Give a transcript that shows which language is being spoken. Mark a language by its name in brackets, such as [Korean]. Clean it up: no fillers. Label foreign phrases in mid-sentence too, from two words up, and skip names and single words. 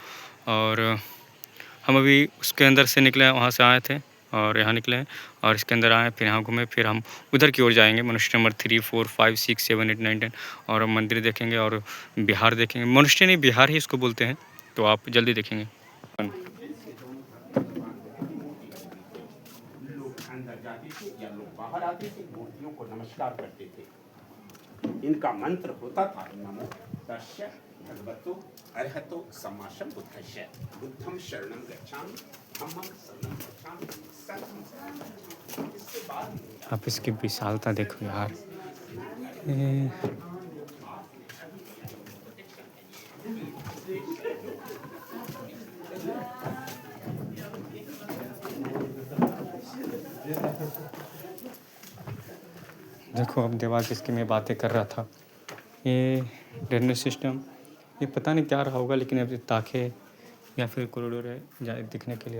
[Hindi] और हम अभी उसके अंदर से निकले, वहाँ से आए थे और यहाँ निकले हैं, और इसके अंदर आए, फिर यहाँ घूमे, फिर हम उधर की ओर जाएंगे, [English] monastery number [Hindi] 3 4 5 6 7 8 9 10, और मंदिर देखेंगे और बिहार देखेंगे। मोनेस्ट्री नहीं, बिहार ही इसको बोलते हैं, तो आप जल्दी देखेंगे। लोग अंदर जाते थे या लोग बाहर आते थे, मूर्तियों को नमस्कार करते थे। [Pali] इनका मंत्र होता था नमो तस्य भगवतो अरहतो सम्मा सम्बुद्धस्य, बुद्धं शरणं गच्छामि, धम्मं शरणं गच्छामि, संघं शरणं गच्छामि। [Hindi] इसके बाद आप इसकी विशालता देखो यार। देखो अब दीवार जिसकी मैं बातें कर रहा था, ये [English] drainage system, [Hindi] ये पता नहीं क्या रहा होगा, लेकिन अब ताखे या फिर कॉरिडोर है दिखने के लिए।